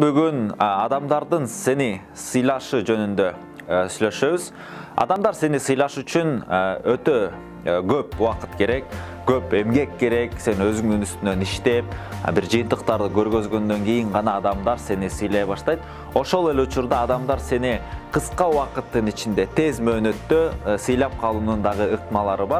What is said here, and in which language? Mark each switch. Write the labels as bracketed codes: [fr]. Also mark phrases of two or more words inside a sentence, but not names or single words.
[kk] Бүгін адамдардың сені сыйлашы жөнінде сөйлесеміз. Адамдар сені сыйлаш үшін өте көп уақыт керек, көп эмгек керек. Сен өзіңнің үстінен іштеп, бір жиынтықтарды көргізгенден кейін ғана адамдар сені сыйлай баштайды. [ky] Ошол эле учурда адамдар сени кыска убакыттын ичинде тез мөөнөттө сыйлап калуунун дагы ыкмалары бар.